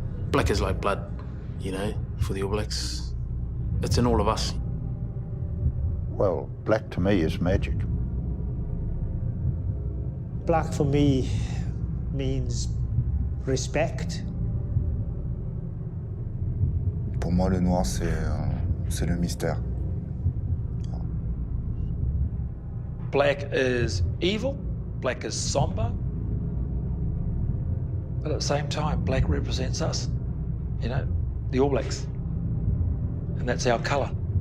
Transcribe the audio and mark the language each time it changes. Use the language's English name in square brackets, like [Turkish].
[English] Black is like blood, you know, for the All Blacks. It's in all of us. Well, black to me is magic. Black for me means respect. [French] Pour moi, le noir, c'est le mystère. [English] Black is evil, black is somber, but at the same time, black represents us, you know, the All Blacks, and that's our colour.